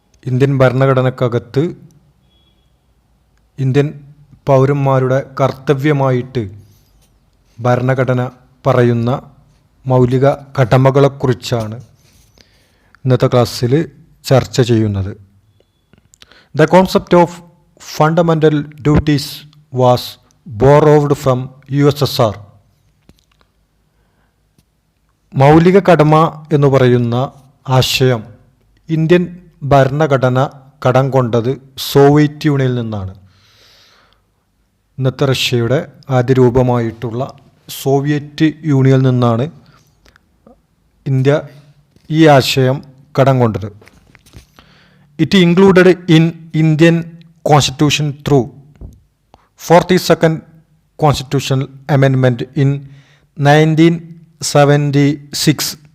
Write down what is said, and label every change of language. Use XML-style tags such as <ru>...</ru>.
<ml>Indian ഭരണഘടനക്കകത്ത് Indian പൗരന്മാരുടെ കർത്തവ്യമായിട്ട് ഭരണഘടന പറയുന്ന മൗലിക കടമകളെക്കുറിച്ചാണ് ഇന്നത്തെ ക്ലാസ്സിൽ ചർച്ച ചെയ്യുന്നത്.</ml> <en>The concept of fundamental duties was borrowed from USSR.</en> <ml>മൗലിക കടമ എന്ന് പറയുന്ന ആശയം ഇന്ത്യൻ ഭരണഘടന കടം കൊണ്ടത് സോവിയറ്റ് യൂണിയനിൽ നിന്നാണ്. ഇന്നത്തെ റഷ്യയുടെ ആദ്യ രൂപമായിട്ടുള്ള സോവിയറ്റ് യൂണിയനിൽ നിന്നാണ് ഇന്ത്യ ഈ ആശയം കടം കൊണ്ടത്.</ml> <en>It included in Indian Constitution through 42nd Constitutional Amendment in 1976.</en>